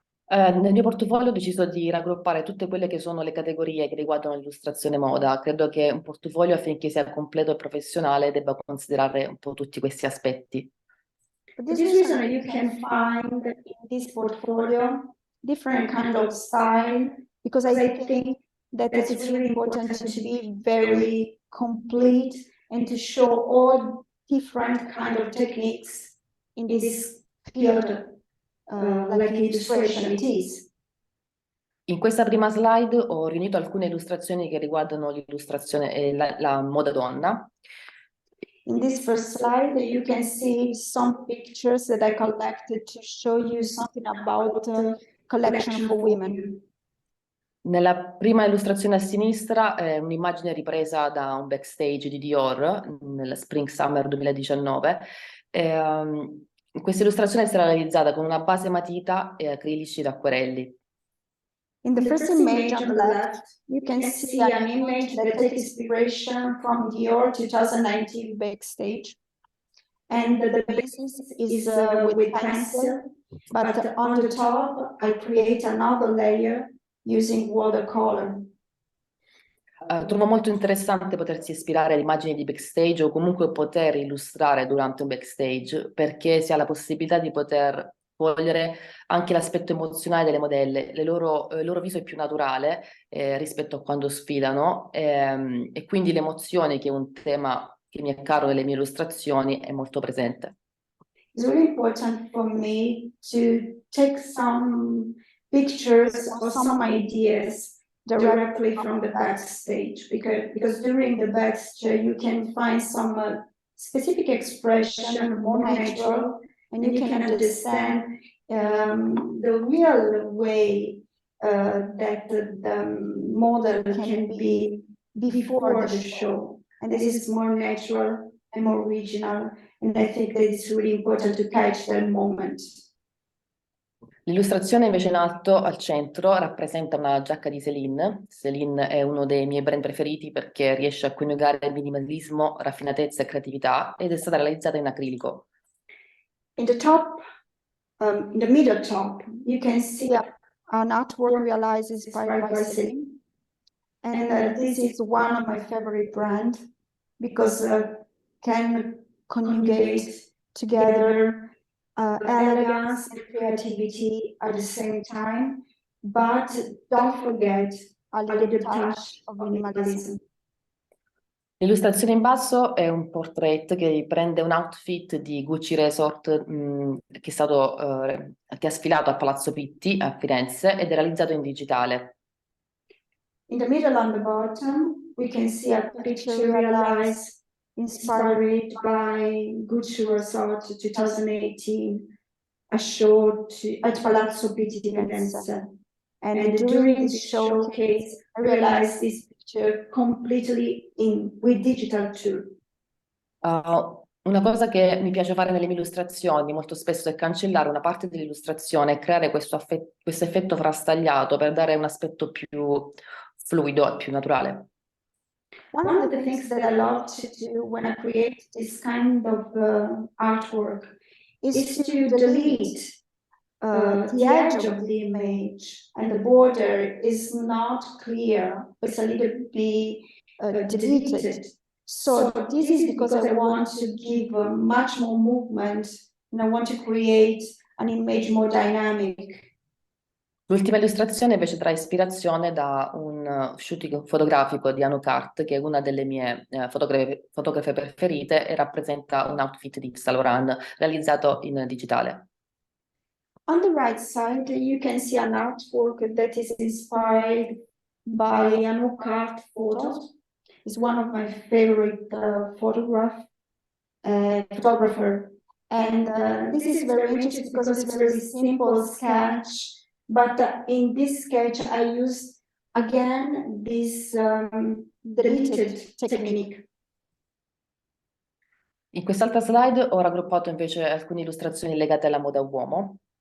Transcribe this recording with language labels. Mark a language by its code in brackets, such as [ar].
[it] Nel mio portfolio ho deciso di raggruppare tutte quelle che sono le categorie che riguardano l'illustrazione moda. Credo che un portfolio, affinché sia completo e professionale, debba considerare un po' tutti questi aspetti. [en] For this reason, you can find in this portfolio different kind of style, because I think that it's really important to be very complete and to show all different kind of techniques in this field, like illustration it is. [it] In questa prima slide ho riunito alcune illustrazioni che riguardano l'illustrazione e la moda donna. [en] In this first slide, you can see some pictures that I collected to show you something about collection for women. [it] Nella prima illustrazione a sinistra è un'immagine ripresa da un backstage di Dior nel Spring Summer 2019. Questa illustrazione è stata realizzata con una base matita e acrilici ed acquerelli. [en] In the first image on the left, you can see an image that takes inspiration from Dior 2019 backstage. And the basis is with pencil, but on the top, I create another layer using watercolor. [it] Trovo molto interessante potersi ispirare ad immagini di backstage o comunque poter illustrare durante un backstage, perché si ha la possibilità di poter cogliere anche l'aspetto emozionale delle modelle. Il loro viso è più naturale rispetto a quando sfidano, e quindi l'emozione, che è un tema che mi è caro nelle mie illustrazioni, è molto presente. [en] It's really important for me to take some pictures or some ideas directly from the backstage, because during the backstage you can find some specific expression, more natural, and you can understand the real way that the model can be before the show. And this is more natural and more original, and I think that it's really important to catch that moment. [it] L'illustrazione invece in alto al centro rappresenta una giacca di Céline. Céline è uno dei miei brand preferiti perché riesce a coniugare minimalismo, raffinatezza e creatività, ed è stata realizzata in acrilico. [en] In the top, in the middle top, you can see an artwork realized inspired by Céline. And this is one of my favorite brands because can conjugate together elegance and creativity at the same time, but don't forget a little touch of minimalism. [it] L'illustrazione in basso è un portrait che prende un outfit di Gucci Resort che ha sfilato a Palazzo Pitti a Firenze ed è realizzato in digitale. [en] In the middle on the bottom, we can see a picture realized inspired by Gucci Resort 2018, a show at Palazzo Pitti di Firenze. And during this showcase, I realized this picture completely with digital tool. [it] Una cosa che mi piace fare nelle mie illustrazioni molto spesso è cancellare una parte dell'illustrazione e creare questo effetto frastagliato per dare un aspetto più fluido e più naturale. [en] One of the things that I love to do when I create this kind of artwork is to delete the edge of the image, and the border is not clear, it's a little bit deleted. So this is because I want to give much more movement, and I want to create an image more dynamic. [it] L'ultima illustrazione invece trae ispirazione da un shooting fotografico di Anu Cart, che è una delle mie fotografe preferite e rappresenta un outfit di Saint Laurent realizzato in digitale. [en] On the right side, you can see an artwork that is inspired by an art photo. It's one of my favorite photographer. And this is very interesting because it's a very simple sketch. But in this sketch, I used again this deleted technique. [it] In quest'altra slide ho raggruppato invece alcune illustrazioni legate alla moda uomo.